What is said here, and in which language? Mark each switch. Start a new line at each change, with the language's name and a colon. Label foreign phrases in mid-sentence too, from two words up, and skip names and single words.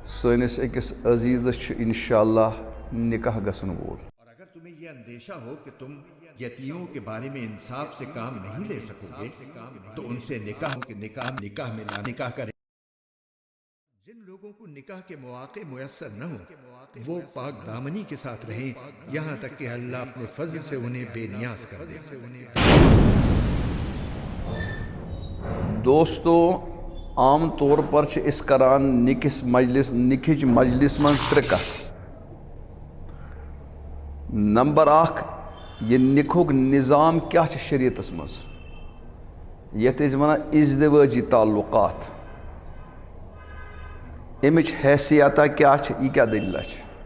Kashmiri: سٲنِس أکِس عزیٖزس چھُ انشاءاللہ نکاح گژھن وول.
Urdu: اور اگر تمہیں یہ اندیشہ ہو کہ تم یتیموں کے بارے میں انصاف سے کام نہیں لے سکو گے تو ان سے نکاح میں نکاح کریں. جن لوگوں کو نکاح کے مواقع میسر نہ ہوں وہ پاک دامنی کے ساتھ رہیں یہاں تک کہ اللہ اپنے فضل سے انہیں بے نیاز کر دے.
Kashmiri: دوستو عام طور پر چھِ أسۍ کران نِکِس مجلس منٛز ترٛےٚ کتھٕ. نمبر اکھ یہ نِکہُک نظام کیٛاہ چھُ شریعتس منٛز یتھ أسۍ ونان ازدِوٲجی تعلقات. امِچ حیثیتہ کیٛاہ چھِ یہِ کیٛاہ دٔلیٖلہ چھِ.